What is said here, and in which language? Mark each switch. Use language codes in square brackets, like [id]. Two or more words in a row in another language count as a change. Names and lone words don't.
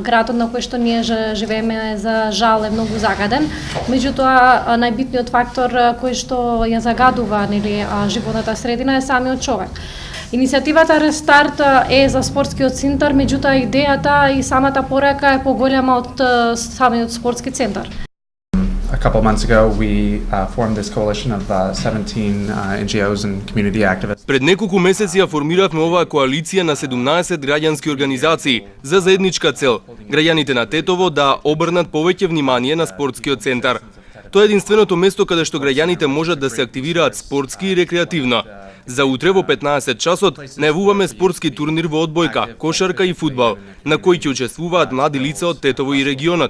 [mk] Градот на кој што ние живееме за жал е многу загаден. Меѓутоа најбитниот фактор кој што ја загадува животната средина е самиот човек. Иницијативата Рестарт е за спортскиот центар, меѓутоа идејата и самата порака е поголема од самиот спортски центар. [en] A couple months ago, we formed this coalition of 17 NGOs and community activists. [mk] Пред неколку месеци ја формиравме оваа коалиција на 17 граѓански организации за заедничка цел граѓаните на Тетово да обрнат повеќе внимание на спортскиот центар. Тоа е единственото место каде што граѓаните можат да се активираат спортски и рекреативно. За утре во 15 часот најавуваме спортски турнир во одбојка, кошарка и фудбал, на кој ќе учествуваат млади лица од Тетово и регионот.